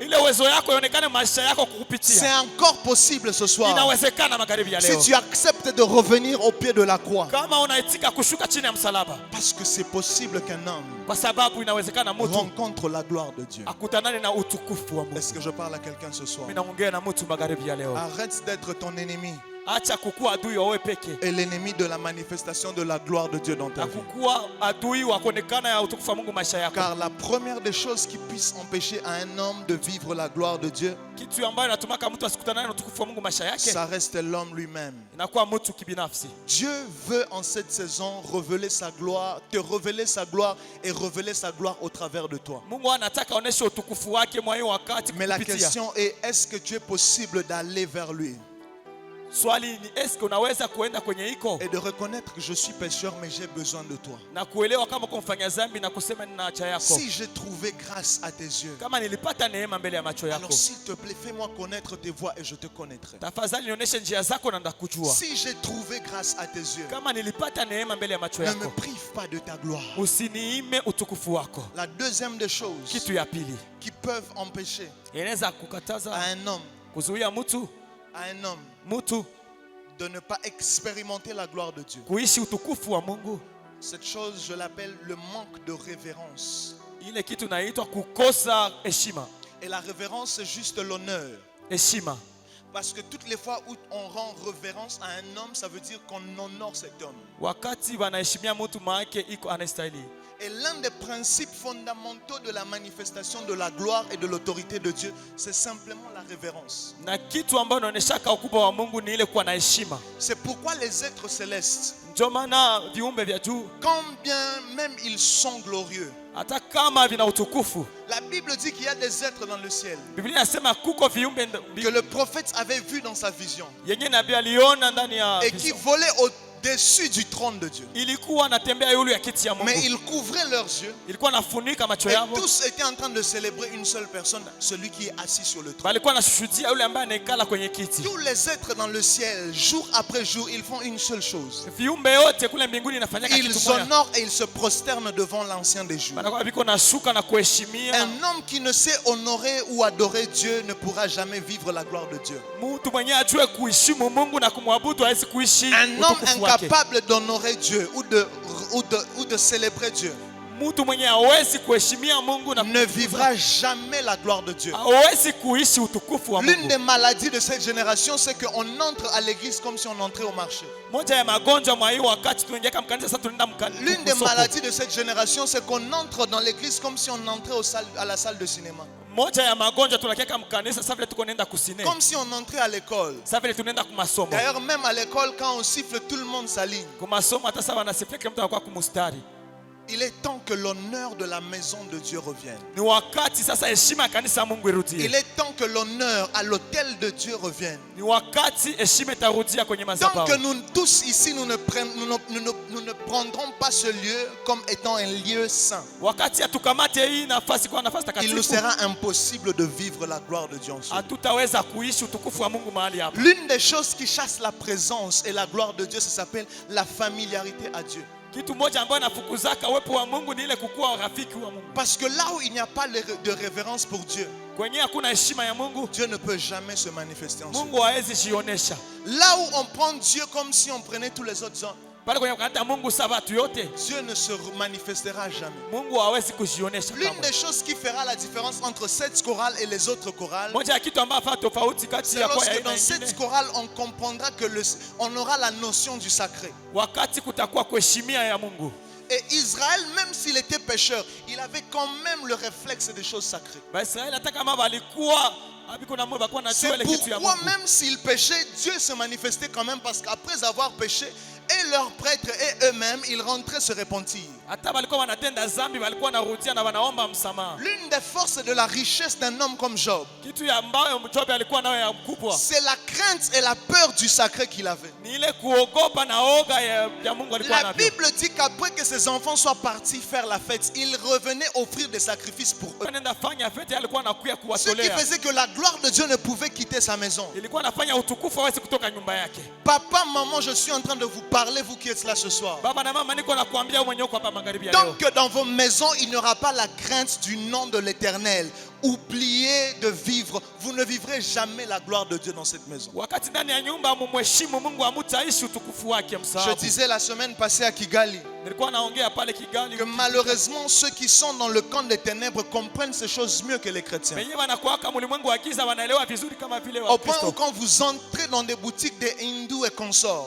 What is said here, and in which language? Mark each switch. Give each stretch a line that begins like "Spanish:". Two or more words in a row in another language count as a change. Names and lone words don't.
Swahili: Ile uwezo yako ionekane maisha yako
French: C'est
Swahili: kukupitia.
French: encore possible ce soir.
Swahili: Inawezekana magharibi ya
French: Si
Swahili: leo,
French: tu acceptes de revenir au pied de la croix.
Swahili: kama unaitika kushuka chini ya msalaba,
French: Parce que c'est possible qu'un homme
Swahili: kwa sababu inawezekana mtu
French: rencontre la gloire de Dieu.
Swahili: akutanane na utukufu wa Mungu.
French: Est-ce que je parle à quelqu'un ce soir?
Swahili: Mimi naongea na mtu magharibi ya leo.
French: Arrête d'être ton ennemi
Swahili: Acha kukuwa adui wa wewe peke
French: et l'ennemi de la manifestation de la gloire de Dieu dans ta
Swahili: na
French: vie.
Swahili: kukuwa adui wa kuonekana ya utukufu wa Mungu maisha yako.
French: Car la première des choses qui puisse empêcher à un homme de vivre la gloire de Dieu,
Swahili: Kitu ambayo inatumaka mtu asikutanane na utukufu wa Mungu maisha yake
French: ça reste l'homme lui-même.
Swahili: inakuwa mtu kibinafsi.
French: Dieu veut en cette saison révéler sa gloire, te révéler sa gloire et révéler sa gloire au travers de toi.
Swahili: Mungu anataka aoneshe utukufu wake mwa hiyo wakati
French: Mais la
Swahili: kupitia.
French: question est, est-ce que tu es possible d'aller vers lui
Swahili: Swali ni eske unaweza kuenda kwenye iko
French: et de reconnaître que je suis pécheur mais j'ai besoin de toi.
Swahili: na kuelewa kama uko mfanya dhambi na kusema nina haja yako.
French: Si j'ai trouvé grâce à tes yeux,
Swahili: Kama nilipata neema mbele ya macho yako,
French: alors s'il te plaît, fais-moi connaître tes voies et je te connaîtrai.
Swahili: tafadhali nionyeshe njia zako na ndakujua.
French: Si j'ai trouvé grâce à tes yeux,
Swahili: Kama nilipata neema mbele ya macho
French: ne me
Swahili: yako,
French: prive pas de ta gloire.
Swahili: usiniime utukufu wako.
French: La deuxième des choses
Swahili: Kitu ya pili
French: qui peuvent empêcher
Swahili: inaweza
French: à
Swahili: kukataza
French: un homme,
Swahili: kuzuia mtu
French: de ne pas expérimenter la gloire de Dieu.
Swahili: kuishi utukufu wa Mungu,
French: Cette chose, je l'appelle le manque de révérence.
Swahili: ile kitu inaitwa kukosa heshima.
French: Et la révérence, c'est juste l'honneur.
Swahili: Heshima
French: Parce que toutes les fois où on rend révérence à un homme, ça veut dire qu'on honore cet homme.
Swahili: Wakati wanaheshimia mtu maake iko anastahili.
French: Et l'un des principes fondamentaux de la manifestation de la gloire et de l'autorité de Dieu, c'est simplement la révérence.
Swahili: Na kitu ambacho inaonyesha ukubwa wa Mungu ni ile kuwa na heshima.
French: C'est pourquoi les êtres célestes,
Swahili: Ndio maana viumbe vya juu,
French: quand bien même ils sont glorieux,
Swahili: hata kama vina utukufu,
French: la Bible dit qu'il y a des êtres dans le ciel
Swahili: Biblia inasema kuko viumbe
French: que le prophète avait vu dans sa vision
Swahili: yenye nabii aliona ndani ya
French: et qui volaient au-dessus du trône de Dieu.
Swahili: ilikuwa anatembea yule ya kiti ya Mungu.
French: Mais ils couvraient leurs yeux
Swahili: Ilikuwa nafunika macho
French: et
Swahili: yao.
French: tous étaient en train de célébrer une seule personne, celui qui est assis sur le trône.
Swahili: Balikuwa nashuhudia yule ambaye anaikala kwenye kiti.
French: Tous les êtres dans le ciel, jour après jour, ils font une seule chose.
Swahili: Viumbe yote kule mbinguni inafanyaka kitu
French: Ils
Swahili: moja.
French: honorent et ils se prosternent devant l'ancien des jours.
Swahili: Banakuwa biko nashuka na kuheshimia.
French: Un homme qui ne sait honorer ou adorer Dieu ne pourra jamais vivre la gloire de Dieu.
Swahili: Mtu mwenye ajue kuheshimu Mungu na kumwabudu hawezi kuishi
French: Un homme
Swahili: utukufu wake.
French: incapable d'honorer Dieu ou de célébrer Dieu
Swahili: Mtu mwenye hawezi kuheshimia Mungu na
French: ne vivra jamais la gloire de Dieu.
Swahili: hawezi kuishi utukufu wa
French: L'une
Swahili: Mungu.
French: des maladies de cette génération, c'est qu'on entre à l'église comme si on entrait au marché.
Swahili: Moja ya magonjwa mwa hii wakati tunaingia kama kanisa sasa tunaenda
French: L'une des maladies de cette génération, c'est qu'on entre dans l'église comme si on entrait à la salle de cinéma.
Swahili: Moja ya magonjwa tunakia kama kanisa sasa vile tuko nenda kusine.
French: Comme si on entrait à l'école.
Swahili: Sasa vile tunaenda kumasomo.
French: D'ailleurs, même à l'école, quand on siffle, tout le monde s'aligne.
Swahili: Kumasomo hata sasa wanasifia kila mtu anakuwa kumustari.
French: Il est temps que l'honneur de la maison de Dieu revienne.
Swahili: Ni wakati sasa heshima ya kanisa Mungu irudie.
French: Il est temps que l'honneur à l'autel de Dieu revienne.
Swahili: Ni wakati heshima itarudia kwenye
French: Tant
Swahili: madhabahu.
French: que nous tous ici, nous ne prendrons pas ce lieu comme étant un lieu saint,
Swahili: Wakati atukamate hii nafasi kwa nafasi
French: il nous
Swahili: takatifu,
French: sera impossible de vivre la gloire de Dieu ensuite.
Swahili: hatutaweza kuishi utukufu wa Mungu mahali hapa.
French: L'une des choses qui chasse la présence et la gloire de Dieu, ça s'appelle la familiarité à Dieu.
Swahili: Kitu moja ambayo nafukuzaka uwepo wa Mungu ni ile kukuwa rafiki wa Mungu.
French: Parce que là où il n'y a pas de révérence pour Dieu,
Swahili: Kwenye hakuna heshima ya Mungu,
French: Dieu ne peut jamais se manifester ensuite.
Swahili: Mungu hawezi jionesha.
French: Là où on prend Dieu comme si on prenait tous les autres hommes,
Swahili: Pale kwenye kata Mungu sawa watu yote,
French: Dieu ne se manifestera jamais.
Swahili: Mungu hawezi kujionesha
French: L'une
Swahili: kamwe.
French: des choses qui fera la différence entre cette chorale et les autres chorales,
Swahili: Moja ya kitu ambacho fanya tofauti kati
French: c'est
Swahili: ya kwa
French: lorsque
Swahili: aina
French: dans
Swahili: nyingine,
French: cette chorale, on comprendra que on aura la notion du sacré.
Swahili: wakati kutakuwa kuheshimia ya Mungu.
French: Et Israël, même s'il était pécheur, il avait quand même le réflexe des choses sacrées.
Swahili: Baisraeli hata kama walikuwa abiko na Mungu bakuwa na
French: C'est
Swahili: ile kitu ya
French: pourquoi
Swahili: Mungu.
French: même s'ils péchaient, Dieu se manifestait quand même, parce qu'après avoir péché, et leurs prêtres et eux-mêmes, ils rentraient se repentir.
Swahili: Hata walikuwa wanatenda dhambi, walikuwa wanarudia na wanaomba msamaha.
French: L'une des forces de la richesse d'un homme comme Job,
Swahili: Kitu ya ambayo Job alikuwa nayo ya mkubwa
French: c'est la crainte et la peur du sacré qu'il avait.
Swahili: ni ile kuogopa na oga ya Mungu alikuwa
French: La
Swahili: navyo.
French: Bible dit qu'après que ses enfants soient partis faire la fête, il revenait offrir des sacrifices pour eux.
Swahili: Anaenda fanya fete, alikuwa anakuya
French: Ce qui
Swahili: kuwatolea.
French: faisait que la gloire de Dieu ne pouvait quitter sa maison.
Swahili: Ilikuwa anafanya utukufu hawezi kutoka nyumba yake.
French: Papa, maman, je suis en train de vous parler, vous qui êtes là ce soir.
Swahili: Baba na mama, niko nakuambia wewe mwenyewe uko hapa magharibi ya leo.
French: Donc que dans vos maisons, il n'y aura pas la crainte du nom de l'Éternel. Oubliez de vivre. Vous ne vivrez jamais la gloire de Dieu dans cette maison.
Swahili: Wakati ndani ya nyumba mumheshimu Mungu, hamtaishi utukufu wake
French: Je
Swahili: msahau.
French: disais la semaine passée à Kigali
Swahili: Nilikuwa naongea pale Kigali
French: que malheureusement ceux qui sont dans le camp des ténèbres comprennent ces choses mieux que les chrétiens.
Swahili: wenyewe wanakuwa kama ulimwengu wa giza, wanaelewa vizuri kama vile
French: Au point où
Swahili: Wakristo.
French: quand vous entrez dans des boutiques des hindous et consorts,